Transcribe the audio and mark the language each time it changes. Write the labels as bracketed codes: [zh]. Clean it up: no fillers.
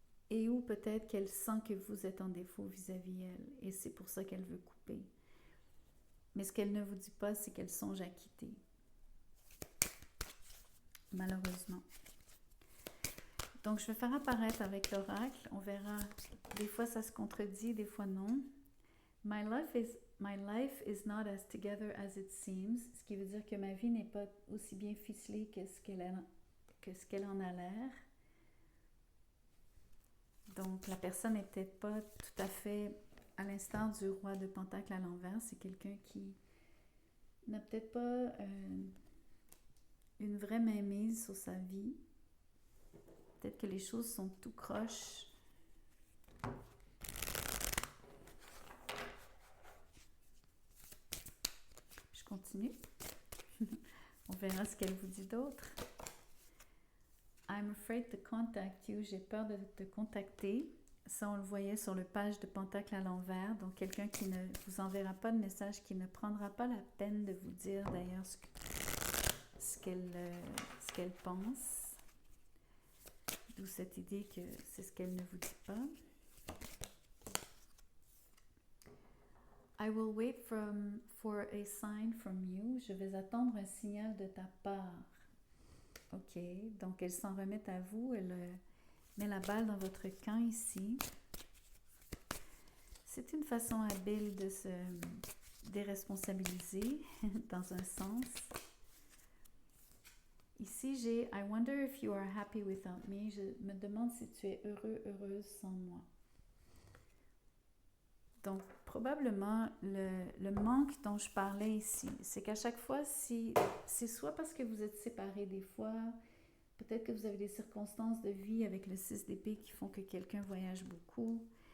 [fr] Et ou peut-être qu'elle sent que vous êtes en défaut vis-à-vis elle, et c'est pour ça qu'elle veut couper. Mais ce qu'elle ne vous dit pas, c'est qu'elle songe à quitter. Malheureusement. Donc, je vais faire apparaître avec l'oracle. On verra. Des fois, ça se contredit, des fois non. [en] My life is not as together as it seems. [fr] Ce qui veut dire que ma vie n'est pas aussi bien ficelée que ce qu'elle en a l'air. Donc, la personne n'est peut-être pas tout à fait à l'instar du roi de Pentacle à l'envers. C'est quelqu'un qui n'a peut-être pas une vraie mainmise sur sa vie. Peut-être que les choses sont tout croches. Je continue. On verra ce qu'elle vous dit d'autre. [en] I'm afraid to contact you. [fr] J'ai peur de te contacter. Ça, on le voyait sur le page de Pentacle à l'envers. Donc, quelqu'un qui ne vous enverra pas de message, qui ne prendra pas la peine de vous dire d'ailleurs ce qu'elle pense. D'où cette idée que c'est ce qu'elle ne vous dit pas. [en] I will wait for a sign from you. [fr] Je vais attendre un signal de ta part. OK, donc elle s'en remet à vous. Elle met la balle dans votre camp ici. C'est une façon habile de se déresponsabiliser dans un sens. Ici, j'ai [en] I wonder if you are happy without me. [fr] Je me demande si tu es heureux, heureuse sans moi. Donc, probablement, le manque dont je parlais ici, c'est qu'à chaque fois, c'est soit parce que vous êtes séparés des fois, peut-être que vous avez des circonstances de vie avec le 6 d'épée qui font que quelqu'un voyage beaucoup.